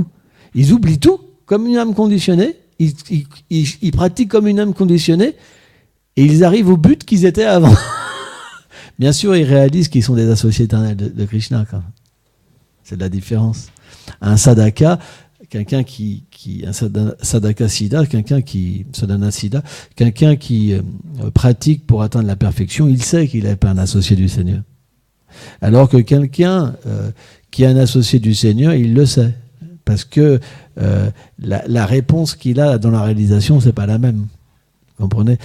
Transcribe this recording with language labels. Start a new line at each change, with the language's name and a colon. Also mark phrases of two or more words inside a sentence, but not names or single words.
French: Ils oublient tout comme une âme conditionnée. Ils pratiquent comme une âme conditionnée et ils arrivent au but qu'ils étaient avant. Bien sûr, ils réalisent qu'ils sont des associés éternels de Krishna. Quand même. C'est de la différence. Un sadhaka, quelqu'un un
Sanskrit: साधक सिद्ध, साधन सिद्ध,
French: quelqu'un qui pratique pour atteindre la perfection, il sait qu'il n'est pas un associé du Seigneur. Alors que quelqu'un qui est un associé du Seigneur, il le sait. Parce que la réponse qu'il a dans la réalisation, c'est pas la même. Vous comprenez ?